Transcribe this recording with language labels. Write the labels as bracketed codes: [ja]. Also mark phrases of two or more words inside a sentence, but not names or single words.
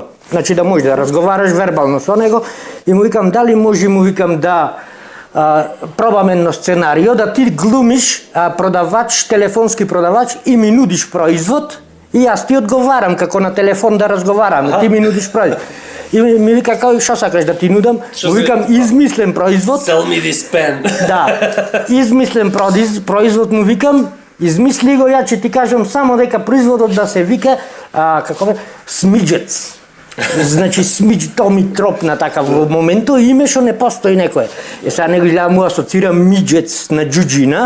[mk] Значи да можеш да разговараш вербално со него. И му викам, дали може, му викам да пробаме едно сценарио, да ти глумиш продавач, телефонски продавач и ми нудиш производ и јас ти одговарам како на телефон да разговараме, ти ми нудиш производ. И ми вика, кај што сакаш да ти нудам? Му викам, измислен производ. [en] Sell me this pen. [mk] Да, измислен производ му викам, измисли го, ја ќе ти кажам само дека производот да се вика, како бе, смиџец. Значи смидж, тоа ми тропна така во моментот име што не постои некое. Сега него изгледа му асоцирам миџец на џуџина.